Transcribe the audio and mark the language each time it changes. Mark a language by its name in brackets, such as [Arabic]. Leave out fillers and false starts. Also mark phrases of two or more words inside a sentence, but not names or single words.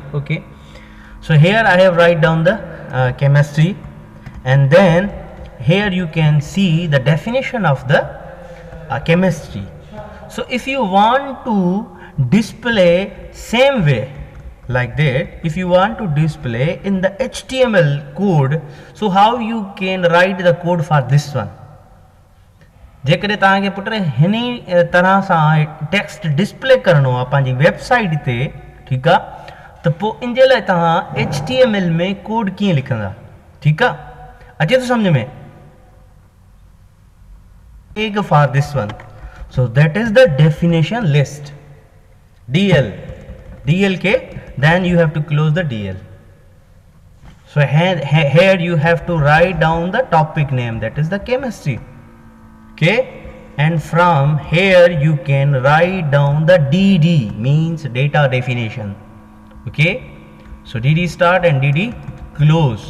[English] Okay, so here I have write down the chemistry, and then here you can see the definition of the chemistry. So if you want to display same way, like that, if you want to display in the HTML code, so how you can write the code for this one? [Sindhi] जेकॾहिं तव्हांखे पुट हिनी तरह सां टेक्स्ट डिस्प्ले करणो आहे पंहिंजी वेबसाइट ते, ठीकु आहे, त पोइ इन जे लाइ तव्हां HTML में कोड कीअं लिखंदा? ठीकु आहे, अचे थो सम्झ में? [English] ok for this one, so that is the definition list, DL ke, then you have to close the DL. So here you have to write down the topic name, that is the chemistry. Okay, and from here you can write down the DD, means data definition. Okay, so DD start and DD close.